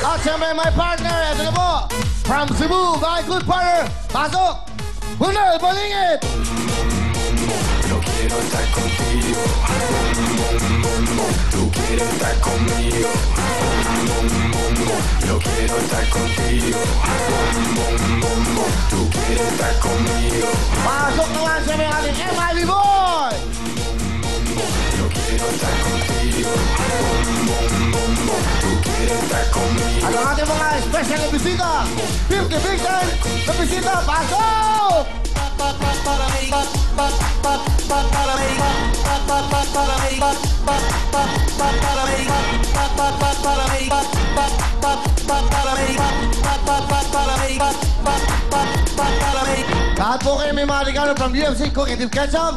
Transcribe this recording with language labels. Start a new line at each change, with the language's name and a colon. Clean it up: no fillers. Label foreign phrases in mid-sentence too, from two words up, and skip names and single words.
Filipino: siyempre,
English: my partner.
Filipino: Ito na po.
English: From Cebu, my good partner.
Filipino: Pasok! Hunel, balingit!
Spanish: Yo quiero estar contigo. Tú quieres estar conmigo. Yo quiero estar contigo. Tú quieres estar conmigo.
Filipino: Pasok naman siyempre ang ating MIB boy!
Spanish: Yo quiero estar contigo. Tú quieres estar conmigo.
Filipino: At ang ating mga special na bisita, 50 big time na bisita, pasok! Lahat po kayo may mga regalo
English: from UFC Cooking Team Ketchup.